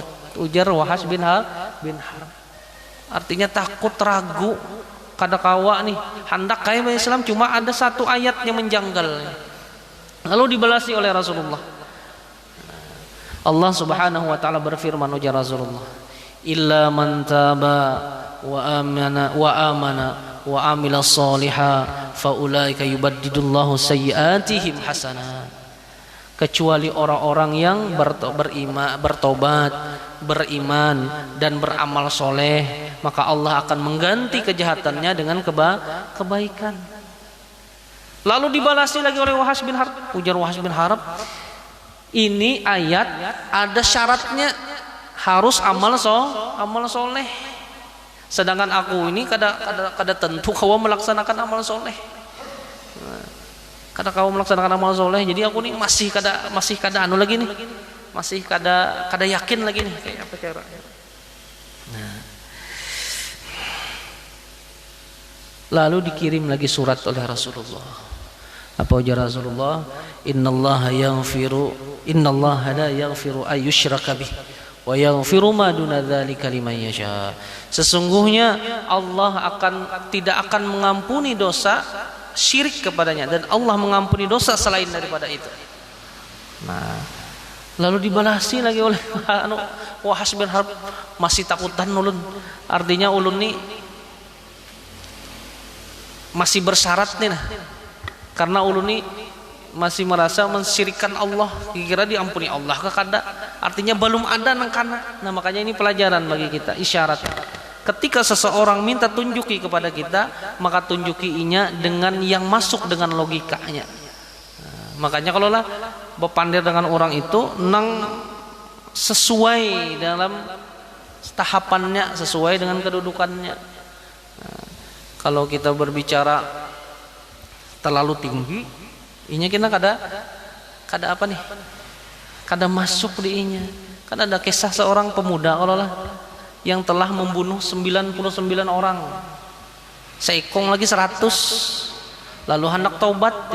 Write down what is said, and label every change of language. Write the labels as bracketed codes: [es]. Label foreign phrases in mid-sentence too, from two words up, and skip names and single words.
[id] Ujar Wahas bin Harb. Artinya takut, ragu, kada kawa nih, hendak kayak Islam, cuma ada satu ayat yang menjanggal. Lalu dibalasi oleh Rasulullah. [ar] الله سبحانه وتعالى [id] berfirman, ujar Rasulullah, [ar] إلا من تاب وآمن وعمل صالحا فأولئك يبدل الله سيئاتهم حسنات. [id] Kecuali orang-orang yang bertobat, beriman dan beramal soleh, maka Allah akan mengganti kejahatannya dengan kebaikan. Lalu dibalasi lagi oleh Wahas bin Harb. Ujar Wahas bin Harb, ini ayat ada syaratnya, harus amal soleh. Sedangkan aku ini kada tentu kau melaksanakan amal soleh. Kada kau melaksanakan amal soleh, jadi aku nih masih kada anu lagi nih, masih kada yakin lagi nih kayak apa cara. Nah. Lalu dikirim lagi surat oleh Rasulullah. Apa ujar Rasulullah? [ar] إن الله لا يغفر أن يشرك به ويغفر ما دون ذلك لمن يشاء. [id] Sesungguhnya Allah tidak akan mengampuni dosa syirik kepadanya, dan Allah mengampuni dosa selain daripada itu. Nah, lalu dibalasi lagi oleh Wahas bin Harb, [bjn] masih takutan ulun. [id] Artinya ulun nih masih bersyarat nih, nah. Karena ulun nih masih merasa mensyirikkan Allah, kira diampuni Allah ke kada. Artinya belum ada nang kana. Nah, makanya ini pelajaran bagi kita, isyarat. Ketika seseorang minta tunjuki kepada kita, maka tunjukinya dengan yang masuk dengan logikanya. Nah, makanya kalau lah berpandir dengan orang itu, nang sesuai dalam tahapannya, sesuai dengan kedudukannya. Nah, kalau kita berbicara terlalu tinggi, [bjn] inya kita kada apa nih? Kada masuk di inya. [id] Kan ada kisah seorang pemuda kalau lah yang telah membunuh 99 orang, seikong lagi 100, lalu hendak taubat.